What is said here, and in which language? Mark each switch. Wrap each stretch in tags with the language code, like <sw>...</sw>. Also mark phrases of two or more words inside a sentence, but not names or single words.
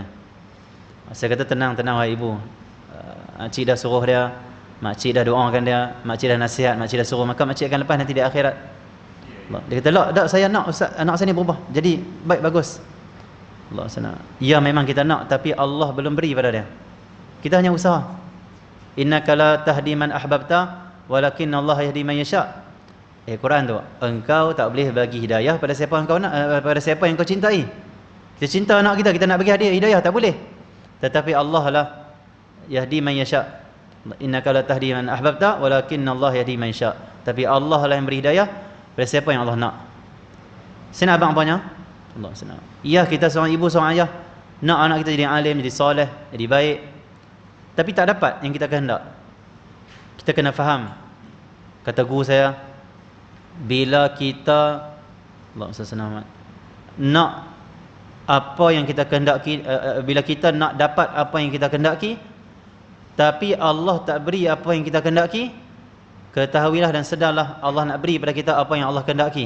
<ms>Saya kata tenang wahai ibu, makcik dah suruh dia, makcik dah doakan dia, makcik dah nasihat, makcik dah suruh, maka makcik akan lepas nanti di akhirat. Dia kata, tak, saya nak Ustaz, anak saya ni berubah jadi baik, bagus. Allah SWT. Ya, memang kita nak, tapi Allah belum beri pada dia. Kita hanya usaha.</ms> <ar>إنك لا تهدي من أحببت ولكن الله يهدي من يشاء.</ar> <ms>Quran tu, engkau tak boleh bagi hidayah pada siapa yang kau nak, pada siapa yang kau cintai. Kita cinta anak kita nak bagi hadiah hidayah, tak boleh. Tetapi Allah lah</ms> <ar>يهدي من يشاء. إنك لا تهدي من أحببت ولكن الله يهدي من يشاء.</ar> <ms>Tapi Allah lah yang beri hidayah pada siapa yang Allah nak. Sini abang apanya? Allah SWT. Ya, kita seorang ibu, seorang ayah nak anak kita jadi alim, jadi soleh, jadi baik, tapi tak dapat yang kita kehendak. Kita kena faham. Kata guru saya, bila kita Allah SWT nak apa yang kita kehendaki, bila kita nak dapat apa yang kita kehendaki, tapi Allah tak beri apa yang kita kehendaki, ketahuilah dan sedarlah Allah nak beri pada kita apa yang Allah kehendaki.</ms>